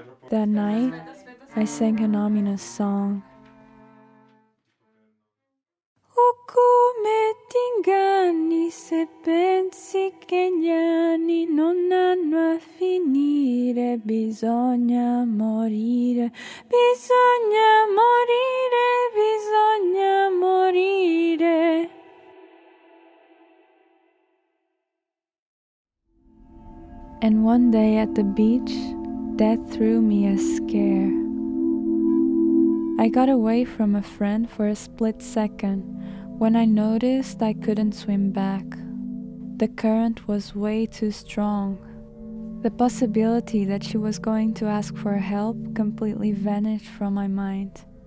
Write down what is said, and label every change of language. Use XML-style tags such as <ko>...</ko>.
<en>That night, I sang an ominous song.</en> <it>O come ti inganni se pensi che gli anni non hanno a finire, bisogna morire, bisogna morire, bisogna morire.</it> <en>And one day at the beach, death threw me a scare. I got away from a friend for a split second when I noticed I couldn't swim back. The current was way too strong. The possibility that she was going to ask for help completely vanished from my mind.</en>